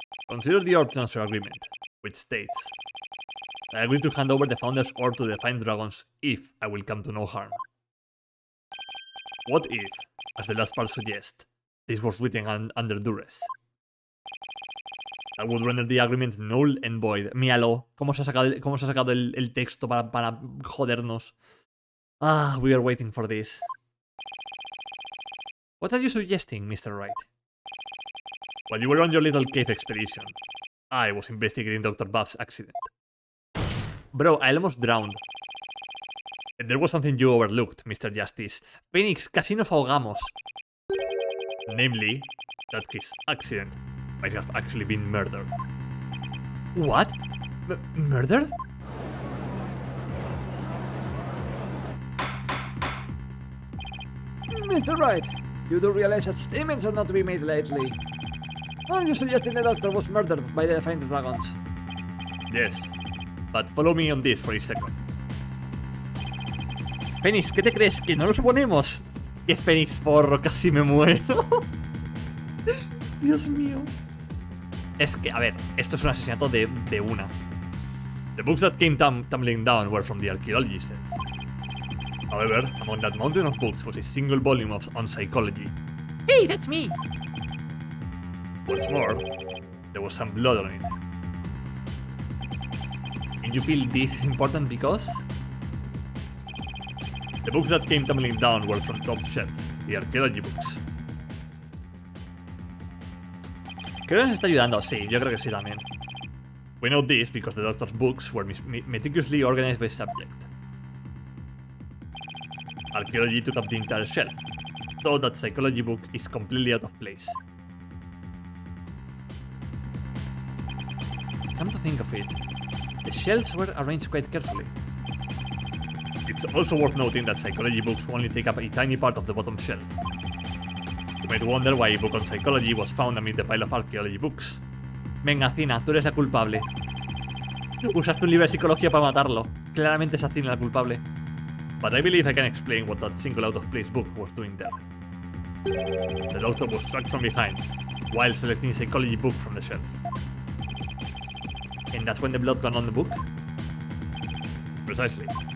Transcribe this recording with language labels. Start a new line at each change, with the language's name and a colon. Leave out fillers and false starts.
English: Consider the orb transfer agreement, which states, I agree to hand over the Founder's Orb to the Defined Dragons if I will come to no harm. What if, as the last part suggests, this was written under duress? That would render the agreement null and void.
Spanish: Míralo, cómo se ha sacado el texto para jodernos.
English: We are waiting for this. What are you suggesting, Mr. Wright? While you were on your little cave expedition, I was investigating Dr. Buff's accident. Bro, I almost drowned. And there was something you overlooked, Mr. Justice.
Spanish: Phoenix, casi nos ahogamos.
English: Namely, that his accident might have actually been murder. What? Murder? Mr. Wright, you do realize that statements are not to be made lightly. Are you suggesting the doctor was murdered by the Defined Dragons? Yes, but follow me on this for a second.
Spanish: Fénix, ¿qué te crees? ¿Que no lo suponemos? Que Fénix porro, casi me muero. Dios mío. Es que, a ver, esto es un asesinato de una.
English: The books that came tumbling down were from the archaeology set. However, among that mountain of books was a single volume on psychology. Hey, that's me. What's more, there was some blood on it. And you feel this is important because the books that came tumbling down were from top shelf, the archaeology books.
Spanish: Creo que nos está ayudando, sí, yo creo que sí también.
English: We know this because the doctor's books were meticulously organized by subject. Archaeology took up the entire shelf, so that psychology book is completely out of place. Come to think of it, the shelves were arranged quite carefully. It's also worth noting that psychology books only take up a tiny part of the bottom shelf. You might wonder why a book on psychology was found amid the pile of archaeology books.
Spanish: Venga, Cina, tú eres la culpable. Usaste un libro de psicología para matarlo. Claramente es Cina la culpable.
English: But I believe I can explain what that single out-of-place book was doing there. The doctor was struck from behind, while selecting a psychology book from the shelf. And that's when the blood got on the book? Precisely.